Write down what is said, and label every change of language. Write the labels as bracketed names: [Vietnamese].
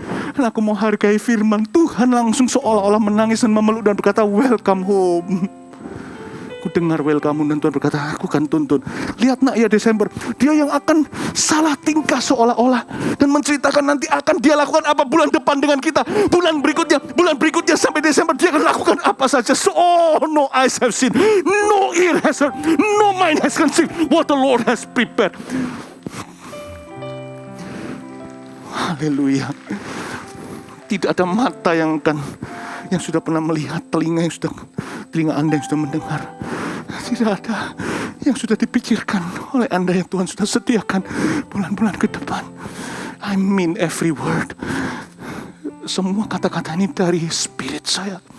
[Indonesian] Dan aku mau hargai firman Tuhan, langsung seolah-olah menangis dan memeluk dan berkata, [English] welcome home. [Indonesian] Aku dengar welcome dan Tuhan berkata, aku akan tuntun. Lihat nak ya Desember, dia yang akan salah tingkah seolah-olah. Dan menceritakan nanti akan dia lakukan apa bulan depan dengan kita. Bulan berikutnya sampai Desember dia akan lakukan apa saja. [English] So no eyes have seen, no ear has heard, no mind has conceived what the Lord has prepared. [Indonesian] Haleluya. Tidak ada mata yang sudah pernah melihat, telinga Anda yang sudah mendengar. Tidak ada yang sudah dipikirkan oleh Anda yang Tuhan sudah sediakan bulan-bulan ke depan. [English] I mean every word. [Indonesian] Semua kata-kata ini dari spirit saya.